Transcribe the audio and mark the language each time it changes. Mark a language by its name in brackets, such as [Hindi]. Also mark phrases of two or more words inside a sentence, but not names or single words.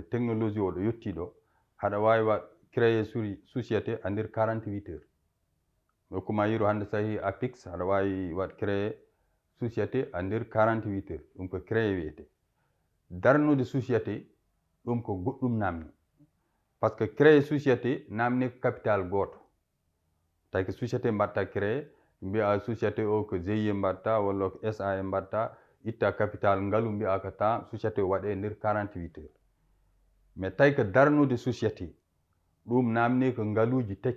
[Fula] technologie o ɗo yettiɗo haɗa wawi wa [French] créé société [Fula] a nder 48 heures hokkuma yiru hande sahi Apix haɗa wawi wat [French] créé société [Fula] a nder 48 heures ɗum ko créé wiyete darnude société ɗum ko goɗɗum namni [French] par ce que créé société [Fula] namni ko capital goto tawi ko société mbatta créé mbiya société o ko GIE mbatta walla ko SA mbatta itta capital ngalu mbiya ko ta société waɗe nder 48 heures mais tawi ko darnude société ɗum namni ko ngaluji